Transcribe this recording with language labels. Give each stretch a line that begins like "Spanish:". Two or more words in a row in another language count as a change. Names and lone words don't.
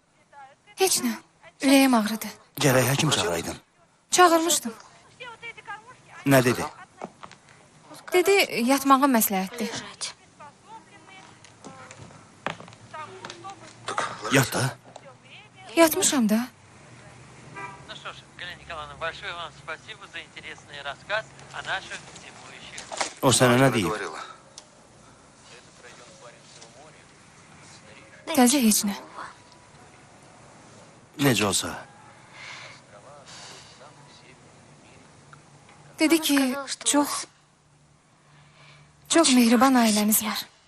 Azerbaijani: Heç nə. Ürəyim ağrıdı. Gərək həkim çağıraydın. Çağırmışdım. Nə dedi? Dedi, yatmağa məsləhətdir. Yat da. Yatmışam da.
Russian: Ну что ж, Галина Николаевна, большое вам спасибо за интересный рассказ о наших зимующих.
Azerbaijani: O sənə nə deyib? Təzə heç nə. Necə olsa. Dedi ki, çox mehriban ailəniz var.